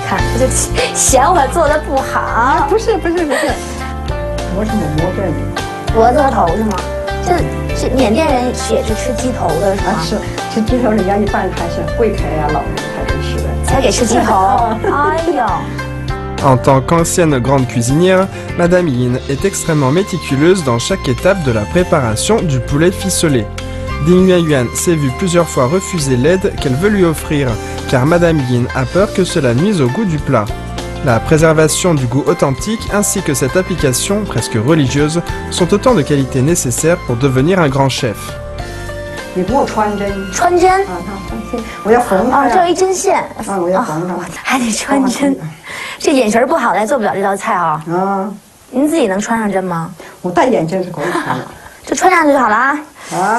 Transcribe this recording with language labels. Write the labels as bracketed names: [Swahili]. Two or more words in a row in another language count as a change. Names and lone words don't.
[Chinese] 看，就嫌我做的不好。不是，我是摸这里，脖子和头是吗？这缅甸人也是吃鸡头的是吗？是吃鸡头，人家一般还是贵客呀、老人才能吃的，才给吃鸡头。哎呦！ [French] En tant qu'ancienne grande cuisinière, Madame Yin est extrêmement méticuleuse dans chaque étape de la préparation du poulet ficelé. Ding Yuanyuan s'est vue plusieurs fois refuser l'aide qu'elle veut lui offrir, car Madame Yin a peur que cela nuise au goût du plat. La préservation du goût authentique ainsi que cette application presque religieuse sont autant de qualités nécessaires pour devenir un grand chef. [Chinese] 你给我穿针。穿针？啊，穿针，我要缝它。这有一针线。啊，我要缝它。还得穿针。这眼神不好，咱做不了这道菜啊。啊。您自己能穿上针吗？我戴眼镜是可以穿的。就穿上就好了啊。啊。